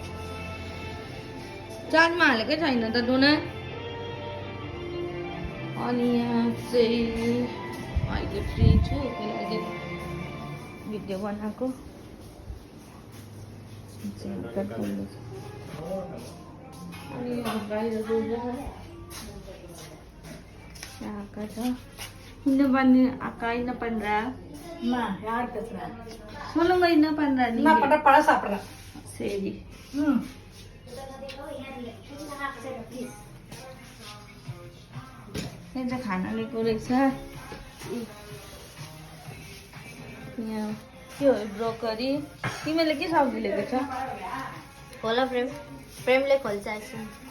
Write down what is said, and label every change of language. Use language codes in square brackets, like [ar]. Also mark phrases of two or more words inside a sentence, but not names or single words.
[ne] चार्जमा हालेकै छैन त डोना। अनि यहाँ चाहिँ अहिले फ्री छु, त्यही लागि भिडियो बनाएको। अनि बाहिर आका छ [ta] இன்னும் பண்ணு அக்கா என்ன பண்றா? அம்மா யார் பேசுறா? சொல்லுங்க என்ன பண்றா நீ? என்ன பண்ற? பழம் சாப்பிடுறேன். சரி. [ne] यहाँ खाना लिएको रहेछ। यहाँ के हो ब्रोकरी? तिमीले के सब्जी लिएको छ? होला प्रेमले खोल्छ एकछिन।